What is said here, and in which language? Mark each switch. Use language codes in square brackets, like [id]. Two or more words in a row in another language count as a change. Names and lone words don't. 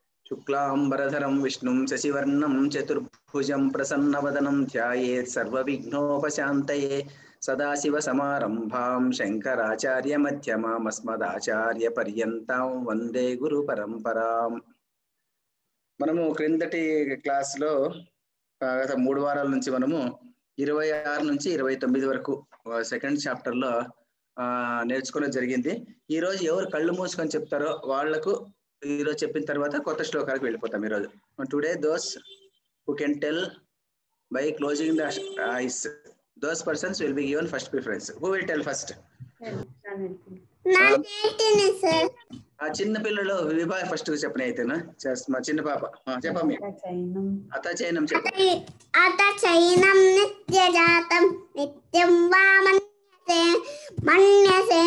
[sa] शुक्लांबरधरं विष्णुं शशिवर्णं चतुर्भुजं प्रसन्नवदनं ध्यायेत् सर्वविघ्नोपशान्तये सदाशिवसमारम्भां शङ्कराचार्यमध्यमाम् अस्मदाचार्यपर्यन्तां वन्दे गुरुपरम्पराम्। [te] మనము క్రిందటి క్లాస్లో గత 3 వారాల నుంచి మనము 26 నుంచి 29 వరకు సెకండ్ చాప్టర్లో నేర్చుకోవడం జరిగింది. ఈరోజు ఎవరు కళ్ళు మూసుకొని చెప్తారో వాళ్లకు ఈరోజు చెప్పిన తర్వాత కొత్త శ్లోకాలకు వెళ్ళిపోతాం. [en] ఈరోజు today those who can tell by closing the eyes, those persons will be given first preference. who will tell first? [te] ఆ చిన్న పిల్లలు విభాగ ఫస్ట్ చెప్పిన అయితేనా మా చిన్న పాప చెప్పమ్మ. అతచైనం చెప్పు. [sa] అతచైనం నిత్యజాతం నిత్యం వా మన్యసే